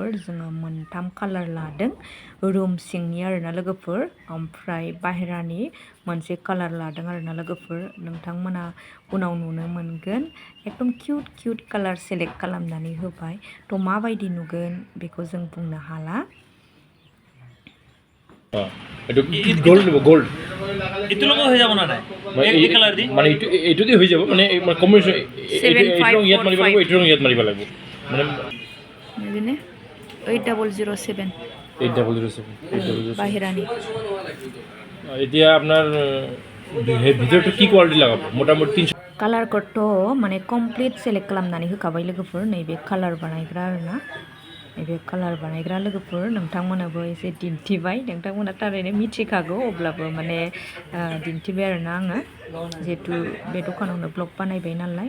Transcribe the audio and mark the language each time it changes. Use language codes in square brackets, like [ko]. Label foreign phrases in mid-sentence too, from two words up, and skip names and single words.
[brx] जोङो 3 कालार लादों, रुम सिंनि आरोना लोगोफोर, ओमफ्राय बाहेरानि मोनसे कालार लादों आरोना लोगोफोर। नोंथांमोना उनाव नुनो मोनगोन, एकदम किउट कालार सेलेक्ट खालामनानै होबाय। थ' माबायदि नुगोन बेखौ जों बुंनो हाला। [as] গোল্ড এটো লগ হৈ যাব না নাই এই কালাৰ দি মানে এটো দি হৈ যাব, মানে কম্বিনেশন এটো ৰং ইয়াত মাৰিব লাগিব, এটো ৰং ইয়াত মাৰিব লাগিব, মানে [brx] नेबिने 8007 बाहिरानि। [as] এতিয়া আপোনাৰ ভিতৰটো কি কোৱালিটি লাগাব? মোটামুটি 300 [brx] कालारखौथ' माने कमप्लिट सेलेक्ट खालामनानै होखाबाय लोगोफोर। नैबे कालार बानायग्रा आरोना, नैबे कालार बानायग्रा लोगोफोर। नोंथांमोनाबो एसे दिन्थिबाय, नोंथांमोना थारैनो मिथिखागौ, अब्लाबो माने दिन्थिबाय आरोना आङो, जिहेथु बे दखानावनो ब्लग बानायबाय नालाय।